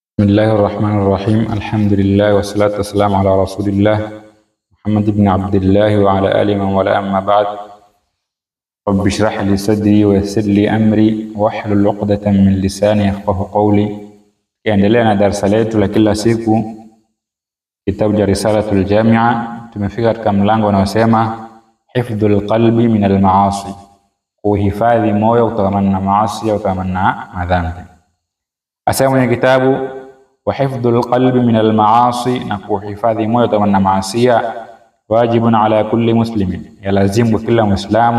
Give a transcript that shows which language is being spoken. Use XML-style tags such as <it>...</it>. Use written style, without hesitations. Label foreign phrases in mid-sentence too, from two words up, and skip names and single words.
<ar>بسم الله الرحمن الرحيم. الحمد لله والصلاة والسلام على رسول الله محمد بن عبد الله وعلى آله ووالاه، أما بعد. رب اشرح لي صدري ويسر لي أمري واحلل عقدة من لساني يفقهوا قولي.</ar> <sw>Kiendelea na darasa letu la kila siku, kitabu cha Risalatul Jamia. Tumefika katika mlango unaosema</sw> <ar>حفظ القلب من المعاصي,</ar> <sw>kuhifadhi moyo kutokana na maasi au kutokana na madhambi. Asema mwenye kitabu</sw> <ar>وحفظ القلب من المعاصي,</ar> <sw>na kuhifadhi moyo kutokana na maasi</sw> <ar>واجب على كل مسلم,</ar> <sw>yalazimu kila muislamu.</sw>